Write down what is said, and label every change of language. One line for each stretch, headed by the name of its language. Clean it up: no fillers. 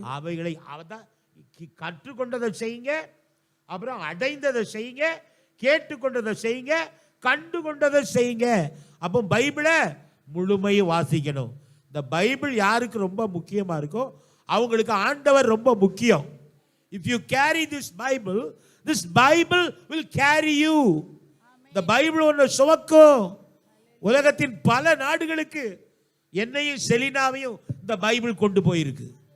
Tamil: அவைகளை கற்றுக்கொண்டதை செய்யுங்க, அப்புறம் அடைந்ததை செய்யுங்க, கேட்டுக்கொண்டதை செய்யுங்க, கண்டு கொண்டதை செய்யுங்க. அப்போ பைபிளை முழுமையும் வாசிக்கணும். இந்த பைபிள் யாருக்கு ரொம்ப முக்கியமா இருக்கோ அவங்களுக்கு ஆண்டவர் ரொம்ப முக்கியம்.
English: If you carry this Bible will carry you.
Tamil: இந்த பைபிள் ஒன்று சுமக்கும். உலகத்தின் பல நாடுகளுக்கு என்னையும் செலினாவையும் இந்த பைபிள் கொண்டு போயிருக்கு.